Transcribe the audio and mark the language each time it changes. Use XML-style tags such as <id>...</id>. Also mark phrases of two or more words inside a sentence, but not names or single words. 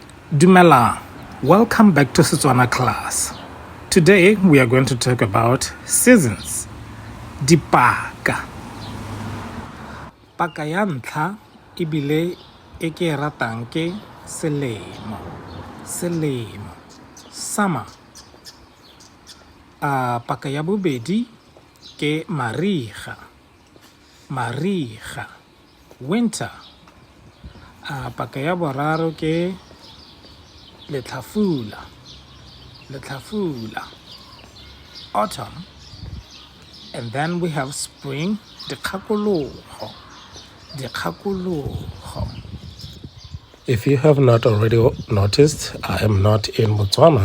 <tn>Dumelang,</tn> <en>welcome back to Setswana class. Today we are going to talk about seasons.</en> <tn>Dipaka. Paka ya ntlha ebile e ke e ratang ke selemo.</tn> <en>Summer.</en> <tn>Paka ya bobedi ke mariga.</tn> <en>Winter.</en> <tn>Paka ya boraro ke letlhafula.</tn> <en>Autumn. And then we have spring, dikgakologo. If you have not already noticed, I am not in Botswana.</en>